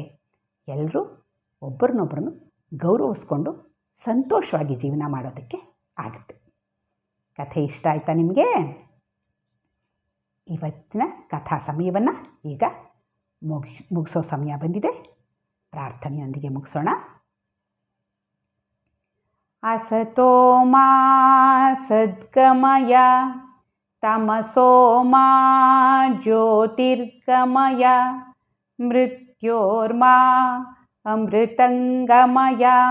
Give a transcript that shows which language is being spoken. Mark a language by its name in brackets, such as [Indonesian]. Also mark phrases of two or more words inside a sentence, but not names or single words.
[Kannada] ಎಲ್ಲರೂ ಒಬ್ಬರನ್ನೊಬ್ಬರನ್ನು ಗೌರವಿಸ್ಕೊಂಡು ಸಂತೋಷವಾಗಿ ಜೀವನ ಮಾಡೋದಕ್ಕೆ ಆಗುತ್ತೆ. ಕಥೆ ಇಷ್ಟ ಆಯಿತಾ ನಿಮಗೆ? ಇವತ್ತಿನ ಕಥಾ ಸಮಯವನ್ನು ಈಗ ಮುಗಿಸೋ ಸಮಯ ಬಂದಿದೆ. ಪ್ರಾರ್ಥನೆಯೊಂದಿಗೆ ಮುಗಿಸೋಣ. [Sanskrit] असतो मा सद्गमय तमसो मा ज्योतिर्गमय मृत्योर्मा अमृतंगमय।